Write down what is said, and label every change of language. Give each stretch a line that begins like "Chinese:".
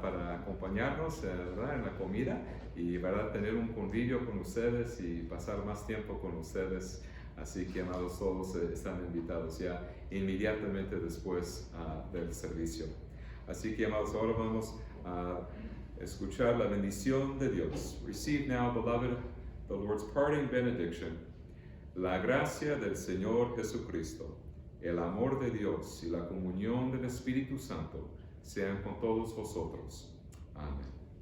Spanish: Para acompañarnos, ¿verdad? En la comida y, ¿verdad? Tener un convivio con ustedes y pasar más tiempo con ustedes. Así que, amados, todos están invitados ya inmediatamente después del servicio. Así que, amados, ahora vamos a escuchar la bendición de Dios.
English: Receive now, beloved, the Lord's parting benediction.
Spanish: La gracia del Señor Jesucristo, el amor de Dios y la comunión del Espíritu Santo sean con todos vosotros. Amén.